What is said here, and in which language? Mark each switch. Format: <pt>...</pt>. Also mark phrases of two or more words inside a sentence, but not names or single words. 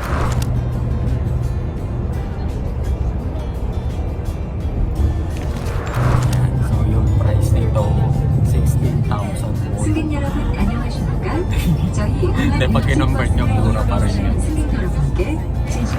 <tl>Yan. So yung price nito 16,000 won.</tl> <ko>승객 여러분 안녕하십니까? 저희</ko> <tl>근데 pag kinonvert nyo, mura pa rin yun.</tl> <ko>승객 여러분께 진심</ko>